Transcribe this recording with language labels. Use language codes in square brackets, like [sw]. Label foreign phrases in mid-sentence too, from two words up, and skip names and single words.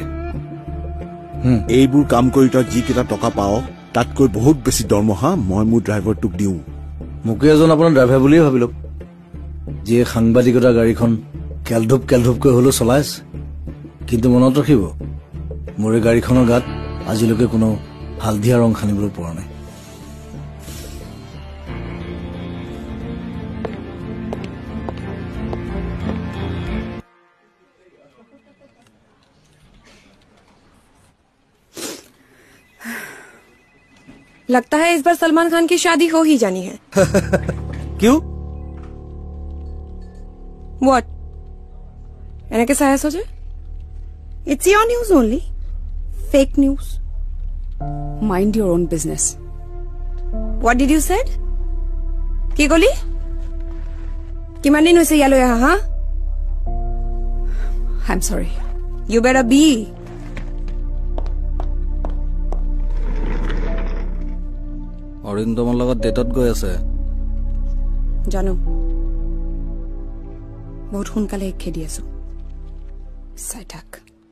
[as] এইবোৰ কাম কৰি তই যিকেইটা টকা পাৱ তাতকৈ বহুত বেছি দৰমহা মই মোৰ ড্ৰাইভাৰটোক দিওঁ। মোকে এজন আপোনাৰ ড্ৰাইভাৰ বুলিয়ে ভাবি লওক, যিয়ে সাংবাদিকতাৰ গাড়ীখন কেলধুপকৈ হলেও চলাই আছে। কিন্তু মনত ৰাখিব, মোৰ এই গাড়ীখনৰ গাত আজিলৈকে কোনো হালধীয়া ৰং সানিবলৈ পৰা নাই। [hi] लगता है इस बार सलमान खान की शादी हो ही जानी है। क्यों? [en] What? [as] এনেকে চাই আছো যে? [en] It's your news only. Fake news. Mind your own business. What did you said? [as] কি কলি? কিমান দিন হৈছে ইয়ালৈ আহা হা? [en] I'm sorry. You better be. [as] অৰিন্দমৰ লগত ডেটত গৈ আছে জানো, বহুত সোনকালে খেদি আছো। চাই থাক।